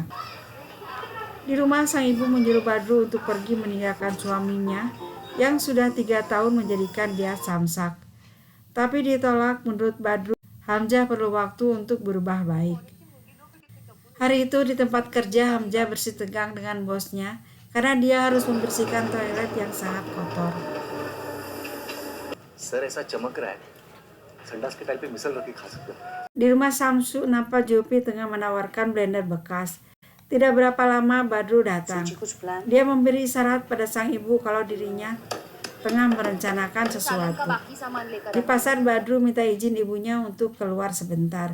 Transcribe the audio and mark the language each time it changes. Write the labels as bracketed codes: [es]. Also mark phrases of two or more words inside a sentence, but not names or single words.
[id] Di rumah, sang ibu menyuruh Badru untuk pergi meninggalkan suaminya yang sudah 3 tahun menjadikan dia samsak. Tapi ditolak. Menurut Badru, Hamzah perlu waktu untuk berubah baik. Hari itu di tempat kerja, Hamzah bersitegang dengan bosnya karena dia harus membersihkan toilet yang sangat kotor. [hi] सर ऐसा चमक रहा है संडास के टाइल पे मिसल रख के खा सकते हो. [id] Di rumah Samsu, nampak Jopi tengah menawarkan blender bekas. Tidak berapa lama Badru datang. Dia memberi isyarat pada sang ibu kalau dirinya tengah merencanakan sesuatu. Di pasar, Badru minta izin ibunya untuk keluar sebentar.